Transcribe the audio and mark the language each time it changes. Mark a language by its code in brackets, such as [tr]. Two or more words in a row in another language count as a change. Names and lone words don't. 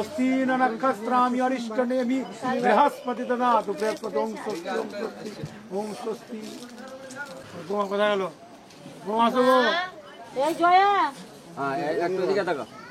[sa] न नक्षत्रामि अरिष्टनेमि बृहस्पति ददातु बृहस्पति ओम स्वस्ति ओम स्वस्ति [bn] বোমা কোথায় গেল বোমা আসো এই জয়া হ্যাঁ একটু দিকে তাকাও